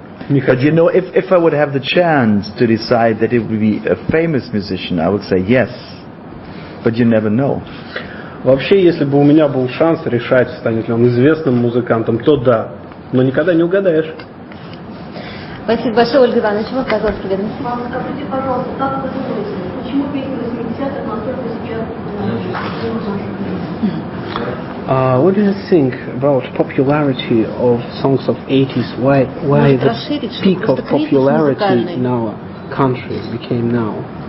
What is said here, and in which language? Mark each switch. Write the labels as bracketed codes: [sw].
[ru] Не [en] But [ru] хочу. [en] you know, if I would have the chance to decide that it would be a famous musician, I would say yes. But you never know. [ru] Вообще, если бы у меня был шанс решать, станет ли он известным музыкантом, то да. Но никогда не угадаешь. Спасибо большое, Ольга Ивановна. Чего казалось ведомости? Вам скажите, пожалуйста, как вы думаете, почему песни 80-х настолько сейчас [en] What do you think about popularity of songs of 80s? Why the peak of popularity in our country became now?